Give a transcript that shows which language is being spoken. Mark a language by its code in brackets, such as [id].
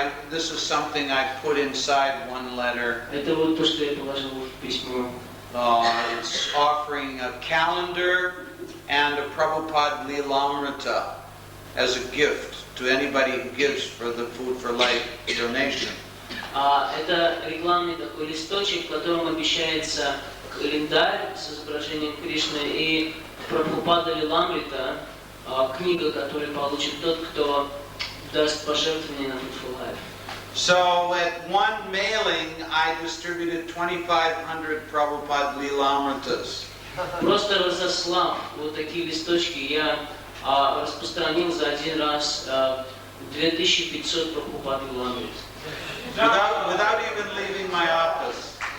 [en] This is something I put inside one letter. [ru] Это вот то, что я положил в письмо. [en] It's offering a calendar and a Prabhupada Lilamrita as a gift to anybody who gives for the Food for Life donation. [ru] Это рекламный такой листочек, в котором обещается календарь с изображением Кришны и Прабхупада Лиламрита, книга, которую получит тот, кто даст пожертвование на Food for Life. [en] So at one mailing, I distributed 2,500 Prabhupada Lilamritas. [ru] Просто разослав вот такие листочки, я распространил за один раз 2500 Прабхупад Лиламрит. [en] Without even leaving my office.